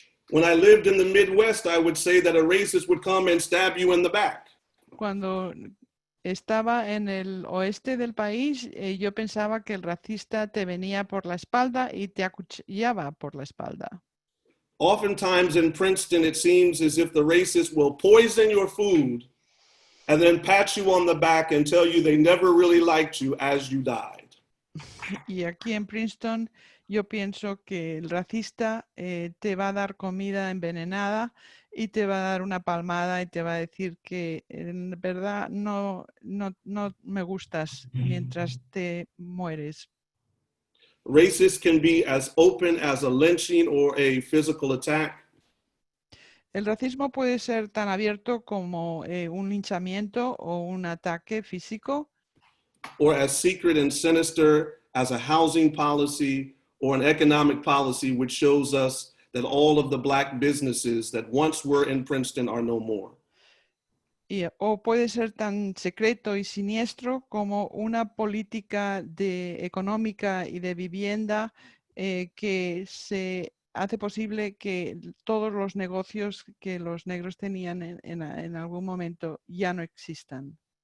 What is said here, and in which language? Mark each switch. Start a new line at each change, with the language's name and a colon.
English: When I lived in the Midwest, I would say that a racist would come and stab you in the back.
Spanish: Cuando estaba en el oeste del país, yo pensaba que el racista te venía por la espalda y te acuchillaba por la espalda.
English: Oftentimes in Princeton, it seems as if the racist will poison your food and then pat you on the back and tell you they never really liked you as you died.
Spanish: Y aquí en Princeton, yo pienso que el racista te va a dar comida envenenada y te va a dar una palmada y te va a decir que en verdad no me gustas mientras te mueres.
English: Racists can be as open as a lynching or a physical attack.
Spanish: El racismo puede ser tan abierto como un linchamiento o un ataque físico,
English: Or as secret and sinister as a housing policy or an economic policy which shows us that all of the Black businesses that once were in Princeton are no more.
Spanish: o puede ser tan secreto y siniestro como una política económica y de vivienda que se hace posible que todos los negocios que los negros tenían en algún momento ya no existan.